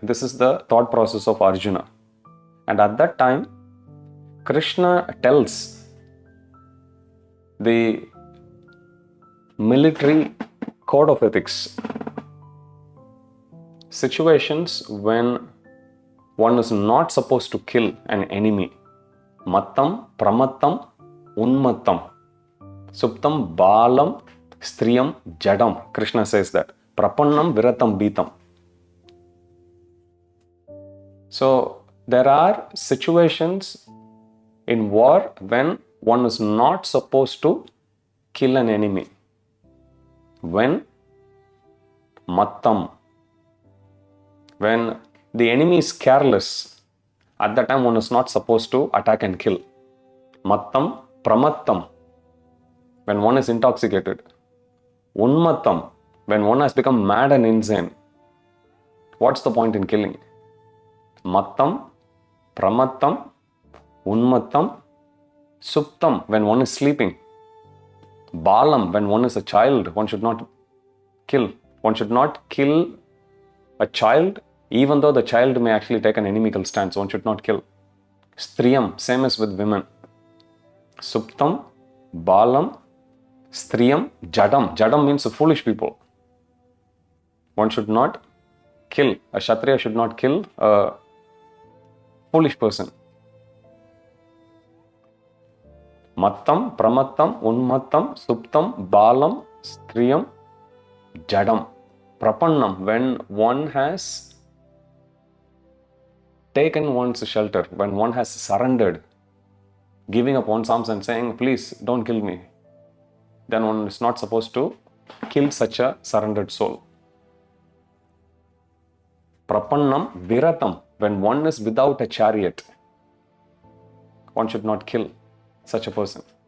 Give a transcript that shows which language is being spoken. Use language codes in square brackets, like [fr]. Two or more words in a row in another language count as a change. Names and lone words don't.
[en] This is the thought process of Arjuna. And at that time, Krishna tells the military code of ethics situations when one is not supposed to kill an enemy. [sa] मत्तं प्रमत्तं उन्मत्तं सुप्तं बालं स्त्रियं जडम्. [en] Krishna says that. [sa] प्रपन्नं विरथं भीतम्. [en] So there are situations in war when one is not supposed to kill an enemy. When mattam, when the enemy is careless, at that time one is not supposed to attack and kill. [sa] मत्तं प्रमत्तं, [en] when one is intoxicated. Unmattam, when one has become mad and insane. What's the point in killing? [sa] मत्तं प्रमत्तं उन्मत्तं सुप्तं, [en] when one is sleeping. Balam, when one is a child, one should not kill. One should not kill a child, even though the child may actually take an inimical stance. One should not kill. Striyam, same as with women. [sa] सुप्तं बालं स्त्रियं जडम्. [en] Jadam means foolish people. One should not kill. A Kshatriya should not kill a foolish person. [sa] मत्तं प्रमत्तं उन्मत्तं सुप्तं बालं स्त्रियं जडम्. [en] Prapannam, when one has taken one's shelter, when one has surrendered, giving up one's arms and saying, please don't kill me, then one is not supposed to kill such a surrendered soul. [sa] प्रपन्नं विरथं, [en] when one is without a chariot, one should not kill such a person.